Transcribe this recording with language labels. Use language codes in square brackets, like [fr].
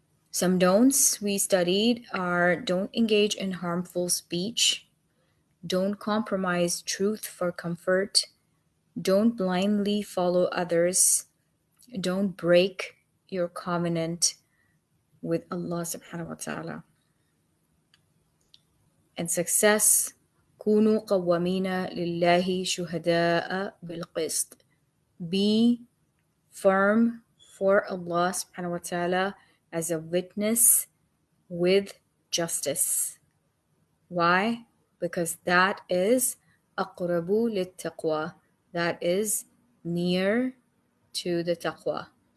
[en] Some don'ts we studied are: don't engage in harmful speech, don't compromise truth for comfort, don't blindly follow others, don't break your covenant with Allah subhanahu wa ta'ala. And success: [ar] كونوا قوامين لله شهداء بالقسط. [en] Be firm for Allah subhanahu wa ta'ala as a witness with justice. Why? Because that is [ar] aqrabu lit-taqwa. [en] That is near to the taqwa.